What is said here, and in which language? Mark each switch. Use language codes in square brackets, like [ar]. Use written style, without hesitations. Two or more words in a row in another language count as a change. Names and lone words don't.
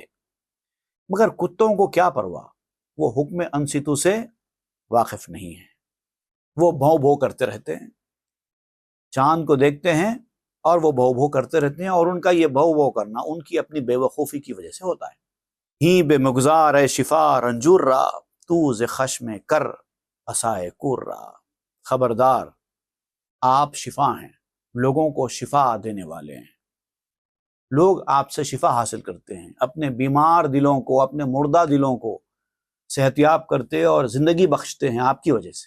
[ur] مگر کتوں کو کیا پرواہ، وہ حکم انصتو سے واقف نہیں ہے، وہ بھو بھو کرتے رہتے ہیں، چاند کو دیکھتے ہیں اور وہ بھو بھو کرتے رہتے ہیں، اور ان کا یہ بھو بھو کرنا ان کی اپنی بے وقوفی کی وجہ سے ہوتا ہے۔ [fa] ہی بے مگزار اے شفا رنجور را، تو ز خشم کر اسائے کور را، [ur] خبردار آپ شفا ہیں، لوگوں کو شفا دینے والے ہیں، لوگ آپ سے شفا حاصل کرتے ہیں، اپنے بیمار دلوں کو، اپنے مردہ دلوں کو صحت یاب کرتے اور زندگی بخشتے ہیں آپ کی وجہ سے۔